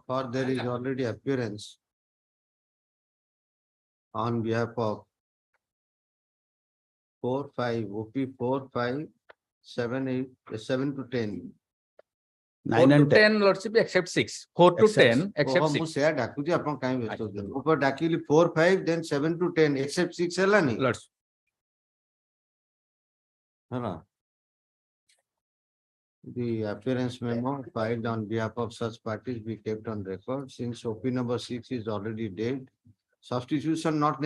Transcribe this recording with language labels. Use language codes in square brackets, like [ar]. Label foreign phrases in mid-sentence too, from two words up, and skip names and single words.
[en] for there is already appearance on behalf of 4, 5, OP 4, 5, 7, 8, 7 to 10. 9 and 10. 10 lordship except 6. 4 to Except 10 except Oh, 6. [or] ମୁଁ ସେୟା ଡାକୁଛି ଆପଣ କାହିଁ ବ୍ୟସ୍ତ ହଉଛନ୍ତି? ଉପରେ ଡାକିଲି 4, 5, [en] then 7 to 10 except 6 ହେଲାନି? Lordship. [or] ହେଲା? [en] The appearance memo filed on behalf of such parties be kept on record since OP number 6 is already dead. Substitution not